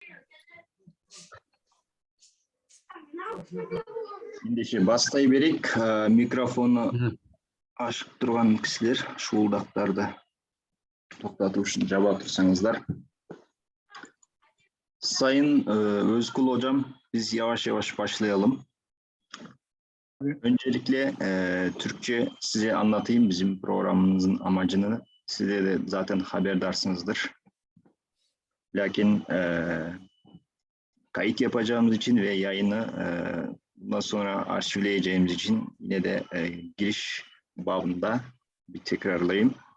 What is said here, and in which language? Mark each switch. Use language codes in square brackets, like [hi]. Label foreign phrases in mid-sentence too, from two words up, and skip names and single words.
[kk] Ендеше бастай берейік. Микрофоны ашып тұрған кісілер шуылдақтарды тоқтату үшін жаба тұрсаңыздар. [tr] Sayın Özkul Hocam, biz yavaş yavaş başlayalım. Öncelikle Türkçe size anlatayım bizim programımızın amacını. Size de zaten haberdarsınızdır. Lakin kayıt yapacağımız için ve yayını bundan sonra arşivleyeceğimiz için yine de giriş babında bir tekrarlayayım.